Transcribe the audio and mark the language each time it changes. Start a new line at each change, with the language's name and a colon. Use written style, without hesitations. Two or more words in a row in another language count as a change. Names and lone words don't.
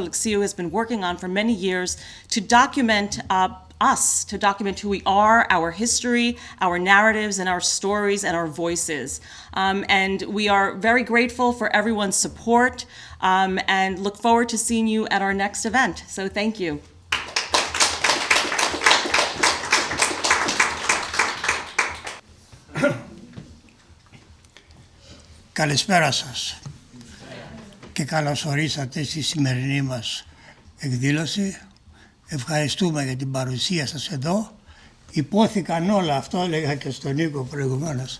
English: Alexiou has been working on for many years to document to document who we are, our history, our narratives, and our stories and our voices. And we are very grateful for everyone's support and look forward to seeing you at our next event. So thank you.
Greek: Καλησπέρα σας και καλώς ορίσατε στη σημερινή μας εκδήλωση. Ευχαριστούμε για την παρουσία σας εδώ. Υπόθηκαν όλα, αυτό έλεγα και στον Νίκο προηγουμένως.